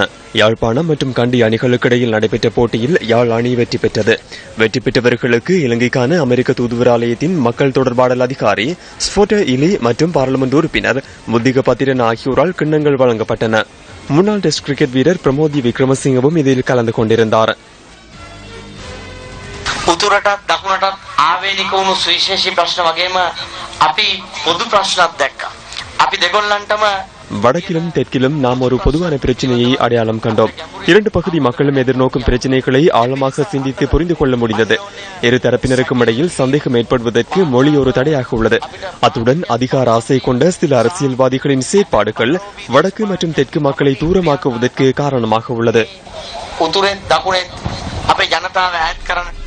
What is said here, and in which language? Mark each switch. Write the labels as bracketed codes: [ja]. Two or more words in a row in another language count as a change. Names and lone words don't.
[ta] யாழ்ப்பாணம் மற்றும் கண்டி அணிகளுக்கிடையில் நடைபெற்ற போட்டியில் யாழ் அணி வெற்றி பெற்றது. வெற்றி பெற்றவர்களுக்கு இலங்கைக்கான அமெரிக்க தூதுவராலயத்தின் மக்கள் தொடர்பாடல் அதிகாரி ஸ்போட்டர் இலி மற்றும் பாராளுமன்ற உறுப்பினர் முத்திக பத்திரன் ஆகியோரால் கிண்ணங்கள் வழங்கப்பட்டன. முன்னாள் டெஸ்ட் கிரிக்கெட் வீரர் பிரமோதி விக்ரமசிங்கவும் இதில் கலந்து கொண்டிருந்தார். [si] උතුරටත් දකුණටත් ආවේනික වුණු සුවිශේෂී ප්‍රශ්න වගේම අපි පොදු ප්‍රශ්නත් දැක්කා. අපි දෙගොල්ලන්ටම [ta] வடக்கிலும் தெற்கிலும் நாம் ஒரு பொதுவான பிரச்சனையை அடையாளம் கண்டோம். 2 பகுதி மக்களும் எதிர்நோக்கும் பிரச்சனைகளை ஆழமாக சிந்தித்து புரிந்து கொள்ள முடிந்தது. இரு தரப்பினருக்கும் இடையில் சந்தேகம் ஏற்படுவதற்கு மொழி ஒரு தடையாக உள்ளது. அத்துடன் அதிகார ஆசை கொண்ட சில அரசியல்வாதிகளின் செயற்பாடுகள் வடக்கு மற்றும் தெற்கு மக்களை தூரமாக்குவதற்கு காரணமாக உள்ளது. [si] උතුරෙන් දකුණෙන් අපේ ජනතාව ඈත් කරන